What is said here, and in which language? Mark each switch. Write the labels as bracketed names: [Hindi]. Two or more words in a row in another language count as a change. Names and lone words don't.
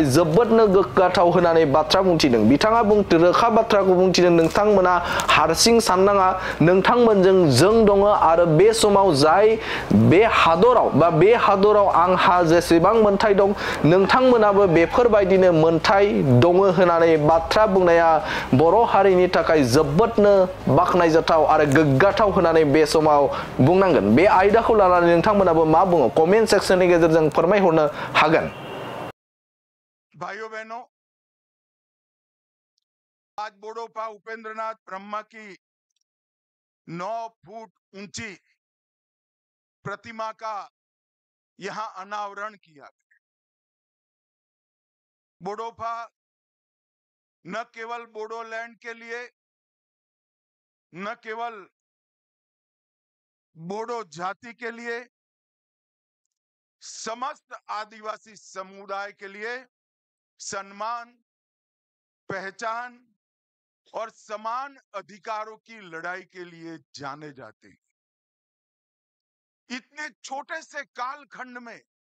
[Bodo] जोबोदनो गोग्गाथाव होननानै बाथ्रा बुंथिदों बिथाङा रोखा बाथ्राखौ बुंथिदों नोंथांमोना हारसिं साननाङा नोंथांमोनजों जों दङ आरो बे समाव जाय बे हादराव आंहा जेसेबां मोनथाय दं नोंथांमोनाबो बेफोरबायदिनो मोनथाय दङ होननानै बाथ्रा बुंनाया बर' हारिनि थाखाय जोबोदनो बाखनायजाथाव आरो गोग्गाथाव होननानै बे समाव बुंनांगोन बे आयदाखौ लानानै नोंथांमोनाबो मा बुङो कमेन्ट सेक्शननि गेजेरजों फोरमायहरनो हागोन [Hindi] भाइयों बहनों आज बड़ौपा उपेंद्रनाथ ब्रह्मा की 9 फुट ऊंची प्रतिमा का यहां अनावरण किया बड़ौपा न केवल बोडोलैंड के लिए न केवल बोडो जाति के लिए समस्त आदिवासी समुदाय के लिए सम्मान पहचान और समान अधिकारों की लड़ाई के लिए जाने जाते हैं इतने छोटे से कालखंड में